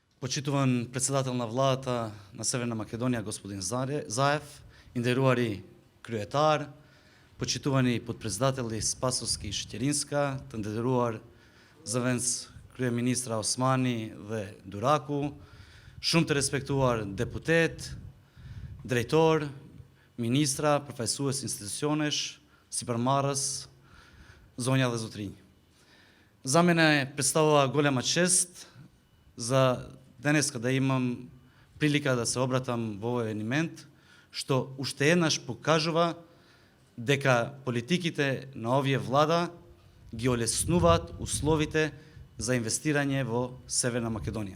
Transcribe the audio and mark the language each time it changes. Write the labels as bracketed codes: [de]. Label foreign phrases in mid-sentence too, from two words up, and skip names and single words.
[mk] Почитуван председател на владата на Северна Македонија, господин Заев, [sq] i nderuari kryetar, [mk] почитувани подпредседатели Спасовски и Шеќеринска, [sq] të nderuar zëvendëskryeministra Osmani dhe Duraku, shumë të respektuar deputet, drejtor, ministra, përfaqësues institucionesh, sipërmarrës, zonja dhe zotrinj. [mk] За мене представува голема чест за денеска да имам прилика да се обратам во овој евенимент, што уште еднаш покажува дека политиките на овие влада ги олеснуваат условите за инвестирање во Северна Македонија.